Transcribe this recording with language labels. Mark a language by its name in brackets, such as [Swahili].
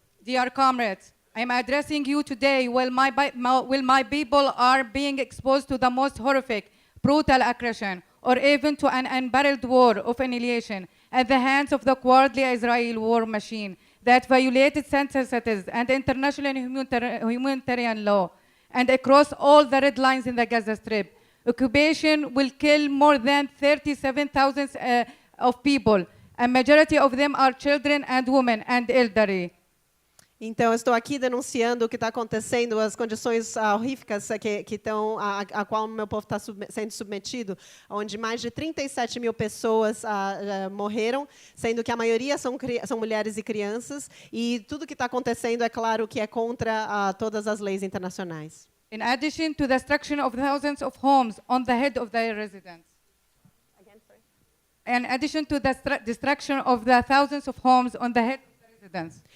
[English] Dear comrades, I am addressing you today while my people are being exposed to the most horrific, brutal aggression, or even to an unparalleled war of annihilation at the hands of the cowardly Israeli war machine that violated sensibilities and international humanitarian law, and across all the red lines in the Gaza Strip. Occupation will kill more than 37,000 of people. A majority of them are children and women and elderly. [Portuguese] Então, eu estou aqui denunciando o que está acontecendo, as condições horríficas a qual o meu povo está sendo submetido, onde mais de 37 mil pessoas morreram, sendo que a maioria são mulheres e crianças, e tudo que está acontecendo, é claro, que é contra todas as leis internacionais. [English] In addition to the destruction of thousands of homes on the head of their residents. In addition to the destruction of the thousands of homes on the head of the residents.